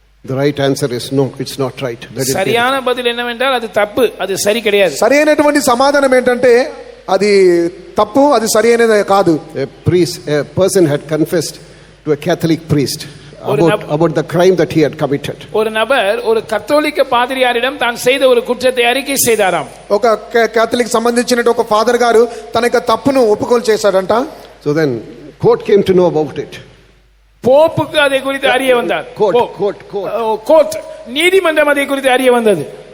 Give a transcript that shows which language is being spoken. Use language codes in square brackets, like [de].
[en] The right answer is no, it's not right. [ta] சரியான பதில் என்னவென்றால் அது தப்பு, அது சரி கிடையாது. [te] సరైనటువంటి సమాధానం ఏంటంటే అది తప్పు, అది సరైనది కాదు. [en] A person had confessed to a Catholic priest about the crime that he had committed. [ta] ஒரு நபர் ஒரு கத்தோலிக்க பாதிரியாரிடம் தான் செய்த ஒரு குற்றத்தை அறிக்கை செய்தாராம். [te] ఒక కేథలిక్ సంబంధించిన ఒక ఫాదర్ గారు తన యొక్క తప్పును ఒప్పుకోలు చేశాడంట. [en] So then court came to know about it. [ta] போப்புக்கு அதை குறித்து அறிய வந்தார். கோர்ட் நீதிமன்றம் அதை குறித்து அறிய வந்தது.